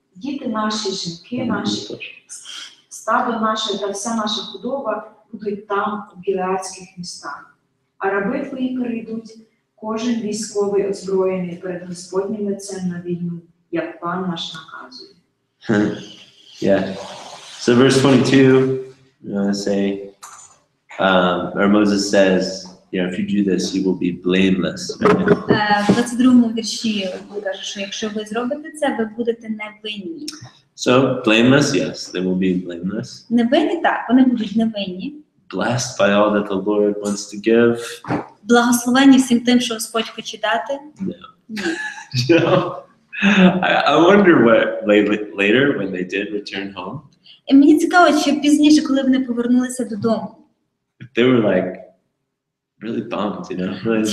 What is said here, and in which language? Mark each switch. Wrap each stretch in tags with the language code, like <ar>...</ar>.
<uk>Діти наші, жінки наші, стадо наше та вся наша худоба будуть там, у гілеадських містах. А раби твої перейдуть, кожен військовий озброєний перед Господнім лицем на війну, як пан наш наказує.</uk> <en>Yeah. So verse 22, say, or Moses says, if you do this, you will be blameless.</en> <uk>В 22-му вірші він каже, що якщо ви зробите це, ви будете невинні.</uk> <en>So blameless, yes, they will be blameless.</en> <uk>Невинні, так, вони будуть невинні.</uk> <en>blessed by all that the Lord wants to give?</en> <uk>Благословені всім тим, що Господь хоче дати?</uk> <en>No.</en> <uk>Ні.</uk> <en>You know, I wonder what later when they did return home,</en> <uk>І мені цікаво, чи пізніше, коли вони повернулися додому,</uk> <en>if they were like really bummed, you know, really</en>